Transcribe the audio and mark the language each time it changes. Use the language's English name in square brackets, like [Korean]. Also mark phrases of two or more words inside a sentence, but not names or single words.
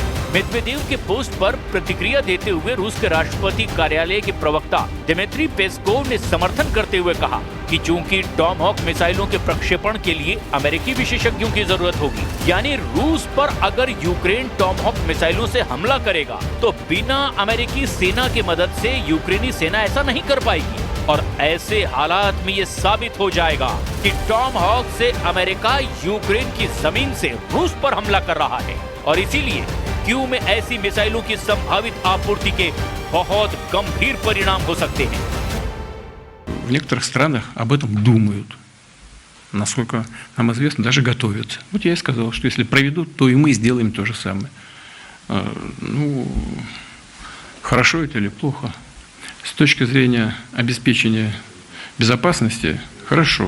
[Hindi] मेदवेदेव के पोस्ट पर प्रतिक्रिया देते हुए रूस के राष्ट्रपति कार्यालय के प्रवक्ता दिमित्री पेस्कोव ने समर्थन करते हुए कहा कि चूंकि टॉमहॉक मिसाइलों के प्रक्षेपण के लिए अमेरिकी विशेषज्ञों की जरूरत होगी, यानी रूस पर अगर यूक्रेन टॉमहॉक मिसाइलों से हमला करेगा तो बिना अमेरिकी सेना की मदद से यूक्रेनी सेना ऐसा नहीं कर पाएगी। और ऐसे हालात में ये साबित हो जाएगा कि टॉमहॉक से अमेरिका यूक्रेन की जमीन से रूस पर हमला कर रहा है और इसीलिए क्यू में ऐसी मिसाइलों की संभावित आपूर्ति के बहुत गंभीर परिणाम हो सकते हैं। [Russian] В некоторых странах об этом думают. Насколько нам известно, даже готовятся. Вот я и сказал, что если проведут, то и мы сделаем то же самое. Ну, хорошо это или плохо? С точки зрения обеспечения безопасности, хорошо.